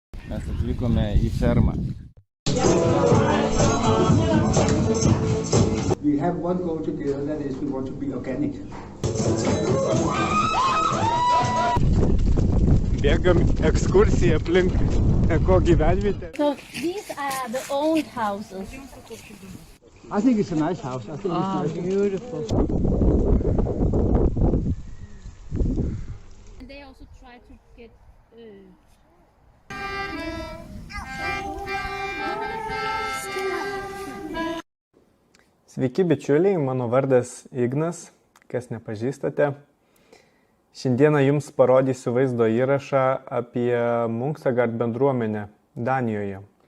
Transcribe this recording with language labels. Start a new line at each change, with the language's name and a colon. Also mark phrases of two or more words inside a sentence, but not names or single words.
Lithuanian: Mes atvykome į fermą.
English: We have one goal together, that is we want to be organic.
Lithuanian: Bėgam ekskursiją aplink gyvenvietę.
English: So these are the old houses. I think it's a nice house. I think it's nice. Beautiful. And they also try to get
Lithuanian: Sveiki bičiuliai, mano vardas Ignas, kas nepažįstate. Šiandieną jums parodysiu vaizdo įrašą apie Munksøgård bendruomenę Danijoje.